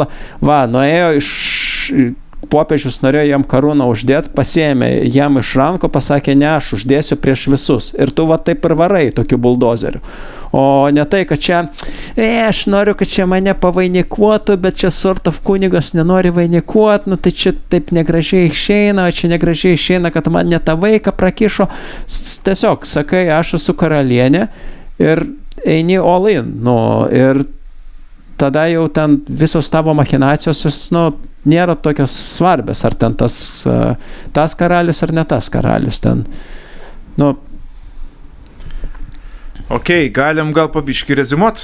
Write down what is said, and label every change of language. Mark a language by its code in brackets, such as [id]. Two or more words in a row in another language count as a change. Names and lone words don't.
[lt] Nuėjo popiežius norėjo jam karūną uždėti, pasiėmė jam iš ranko, pasakė, ne, aš uždėsiu prieš visus. Ir tu taip ir varai tokiu buldozeriu. O ne tai, kad čia, aš noriu, kad čia mane pavainikuotų, bet čia [en] sort of [lt] kunigas nenori vainikuoti, tai čia taip negražiai išeina, čia negražiai išeina, kad man ne tą vaiką prakišo. Tiesiog sakai, aš esu karalienė ir eini [en] all in. [lt] Ir tada jau ten visos tavo machinacijos, nėra tokios svarbios, ar ten tas karalius ar ne tas karalius. Ten, Ok, galim gal pabiškį rezimuot?